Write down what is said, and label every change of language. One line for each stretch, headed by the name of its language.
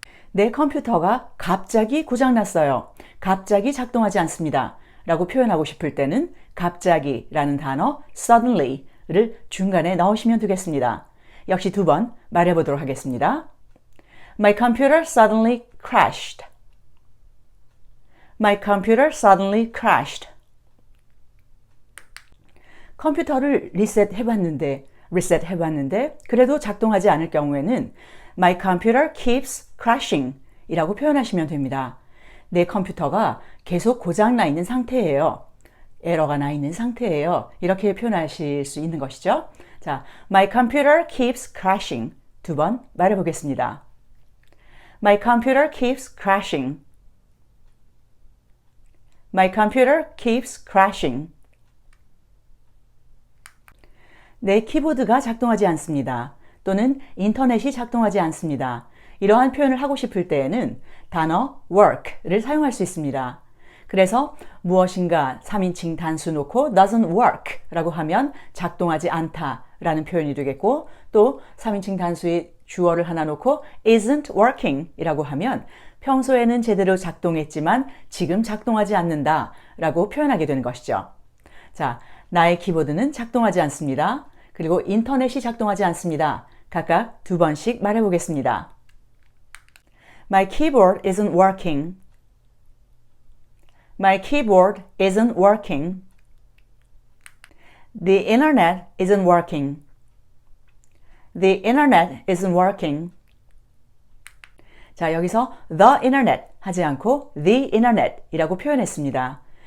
Korean: 내 컴퓨터가 갑자기 고장났어요. 갑자기 작동하지 않습니다. 라고 표현하고 싶을 때는 갑자기 라는 단어 suddenly를 중간에 넣으시면 되겠습니다. 역시 두 번 말해보도록 하겠습니다.
English: My computer suddenly crashed. My computer suddenly crashed.
Korean: 컴퓨터를 리셋해봤는데 그래도 작동하지 않을 경우에는
English: My computer keeps crashing
Korean: 이라고 표현하시면 됩니다. 내 컴퓨터가 계속 고장나 있는 상태예요. 에러가 나 있는 상태예요. 이렇게 표현하실 수 있는 것이죠.
English: 자, My computer keeps crashing.
Korean: 두 번 말해보겠습니다.
English: My computer keeps crashing. My computer keeps crashing.
Korean: 내 키보드가 작동하지 않습니다. 또는 인터넷이 작동하지 않습니다. 이러한 표현을 하고 싶을 때에는 단어 work를 사용할 수 있습니다. 그래서 무엇인가 3인칭 단수 놓고
English: doesn't work
Korean: 라고 하면 작동하지 않다 라는 표현이 되겠고, 또 3인칭 단수의 주어를 하나 놓고
English: isn't working
Korean: 이라고 하면 평소에는 제대로 작동했지만 지금 작동하지 않는다 라고 표현하게 되는 것이죠. 자, 나의 키보드는 작동하지 않습니다. 그리고 인터넷이 작동하지 않습니다. 각각 두 번씩 말해보겠습니다.
English: My keyboard isn't working. My keyboard isn't working. The internet isn't working. The internet isn't working.
Korean: 자, 여기서 the internet 하지 않고 the internet 이라고 표현했습니다.